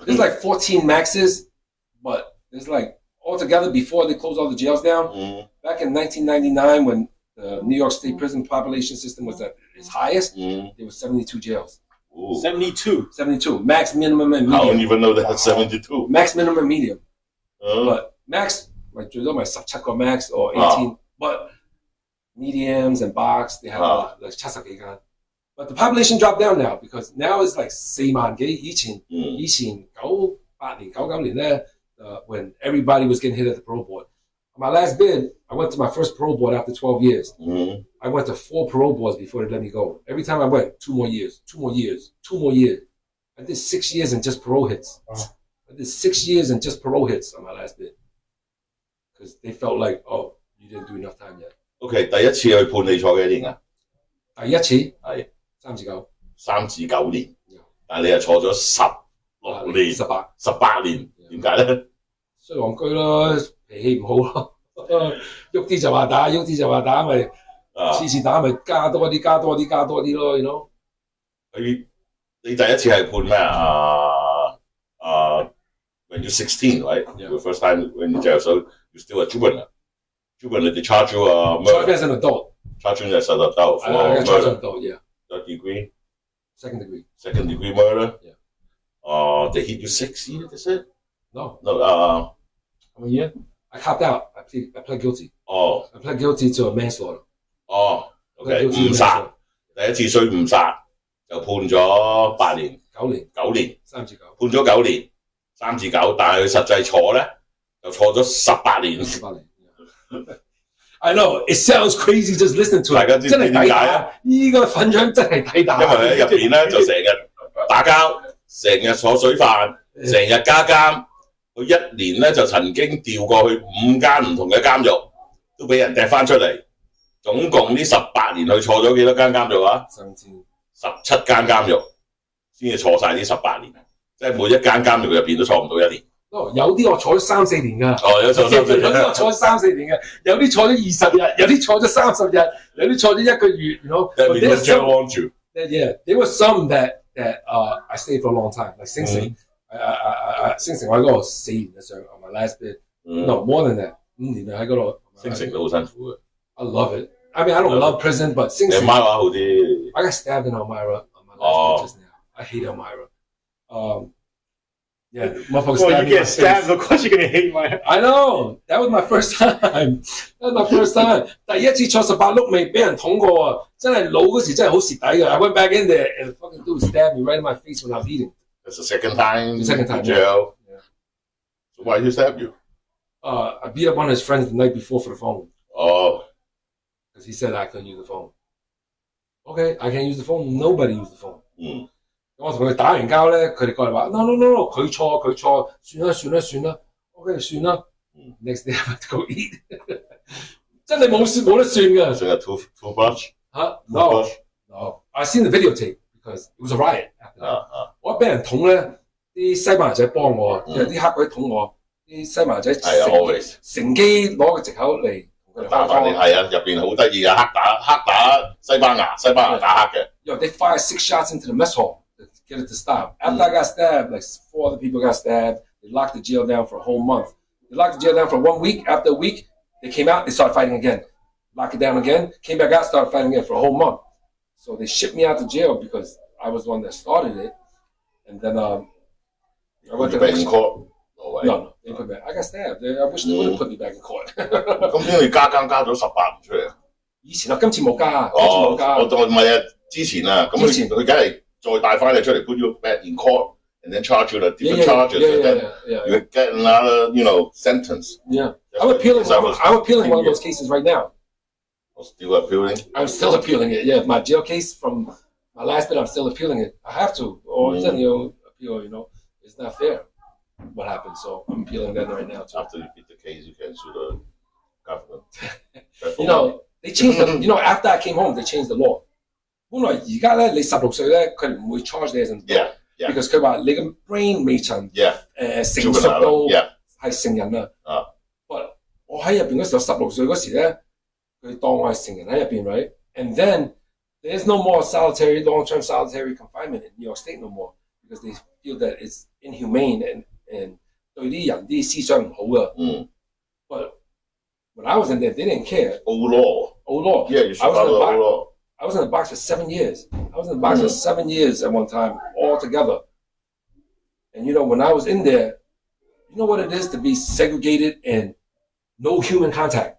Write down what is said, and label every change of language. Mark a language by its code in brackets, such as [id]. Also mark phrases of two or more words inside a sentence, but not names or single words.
[en] There's like 14 maxes, but there's like altogether before they closed all the jails down. Back in 1999, when the New York State prison population system was at its highest, there was 72 jails. Ooh. 72. 72. Max, minimum, and medium. I don't even know they had 72. Max, minimum, and medium. But max, like, [yue] 最多咪17個 [en] max or [yue] 18. [en] But mediums and box, they have like 70 幾間. But the population dropped down now because now it's like 4 萬幾. [yue] 以前98年99年咧, [en] when everybody was getting hit at the parole board. On my last bid, I went to my first parole board after 12 years. I went to 4 parole boards before they let me go. Every time I went, 2 more years, 2 more years, 2 more years. I did 6 years in just parole hits. I did 6 years in just parole hits on my last bid. Because they felt like, oh, you didn't do enough time yet. [yue] OK， 第一次去判你坐幾多年啊？第一次係 3至9， 3至9年，但係你係坐咗16年，18年，點解咧？衰戇居咯，脾氣唔好咯，喐啲就話打，喐啲就話打，咪次次打咪加多啲咯 ， [en] you know。 [yue] 你第一次係判咩啊 ？ [en] When you're 16, right? Yeah. Your first time in the jail, so you're still a juvenile. Juvenile, they charge you murder. Charge me as an adult. Charge you as an adult for I got charged as an murder. adult, yeah. Third degree? Second degree. Second degree murder? Yeah. They hit you 6 years, they said? No. No, How many years? I copped out. I pled guilty. Oh. I pled guilty to a manslaughter. Oh, OK， [yue] 誤殺，第一次衰誤殺就判咗8年 9年，9年 3至9，判咗9年，3至9，但係佢實際坐咧就坐咗18年。 [en] 18 年。I know it sounds crazy just listening to it。 [yue] 大家知唔知點解啊？呢個粉腸真係抵打。因為喺入邊咧就成日打交，成日坐水飯，成日加監。佢1年咧就曾經調過去5間唔同嘅監獄，都俾人掟翻出嚟。總共呢18年佢坐咗幾多間監獄啊？17間監獄先至坐晒呢18年，即係每一間監獄入邊都坐唔到1年。有啲我坐咗3、4年㗎。有坐3、4年。有啲我坐咗3、4年嘅，有啲坐咗20日，有啲坐咗30日，有啲坐咗1個月。 [en] You know, that means jail want you. Yeah, there were some that I stayed for a long time. [yue] Like 星城，星城我喺嗰度4年嘅上 [en] on my last bid. No, more than that， 5 [yue] 年喺嗰度。星城都好辛苦嘅。 [en] I love it. I mean, I don't love prison, but 星城。 [yue] Elmira 好啲。 [en] I got stabbed in Elmira on my last bid just now. I hate Elmira. Yeah, motherfuckers Well, stabbed you me. get stabbed. Of course, you're gonna hate my. I know. That was my first time. That was my first time. [yue] 第一次坐18碌未俾人捅過啊！真係老嗰時真係好蝕底嘅。 [en] I went back in there and the fucking dude stabbed me right in my face when I was eating. That's the second time. The second time. In jail. Yeah. So why did he stab you? I beat up one of his friends the night before for the phone. Oh. Because he said I couldn't use the phone. Okay, I can't use the phone. Nobody used the phone. [yue] 我同佢打完交咧，佢哋過嚟話 no， 佢錯，算啦 ，OK 算啦。 [en] Next day I have to go eat 。 [yue] 真係冇得算㗎。 [en] So you toothbrush? No. I seen the videotape because it was a riot after that. [yue] 我俾人捅咧，啲西班牙仔幫我，有啲黑鬼捅我，啲西班牙仔乘機攞個藉口嚟同佢哋打翻你係啊，入邊好得意啊，黑打西班牙打黑嘅。 [en] Yo, they fired 6 shots into the mess hall to get it to stop. After I got stabbed, like 4 other people got stabbed. They locked the jail down for a whole month. They locked the jail down for 1 week. After a week, they came out, they started fighting again. Locked it down again, came back out, started fighting again for a whole month. So they shipped me out to jail because I was the one that started it. And then I went to in court. No, they put me back. I got stabbed. I wish they would have put me back in court. [yue] 咁點你加監加咗18年出嚟啊？以前啊，今次冇加，我唔係啊，之前啊，咁佢梗係再帶翻你出嚟 [en] put you back in court and then charge you the different charges and then you get another sentence. Yeah, I'm appealing one of those cases right now. Still appealing? I'm still appealing it. Yeah, my jail case from my last bit, I'm still appealing it. I have to, or appeal. It's not fair what happened. So I'm appealing that right now too. After you beat the case, you can sue the government. They changed the, after I came home, they changed the law. [yue] 本來而家咧，你16歲咧，佢哋唔會 charge 你 [en] as an adult because [yue] 佢話你嘅 brain 未曾成熟到係成人啦。我喺入邊嗰時候16歲嗰時咧，佢當我係成人喺入邊 ，right？ [en] And then there's no more solitary, long-term solitary confinement in New York State no more because they feel that it's inhumane and [yue] 對啲人啲思想唔好噶。 [en] But when I was in there, they didn't care. Old law. Yeah, you should follow old law. I was in the box for 7 years. I was in the box for 7 years at one time, all together. And when I was in there, you know what it is to be segregated and no human contact.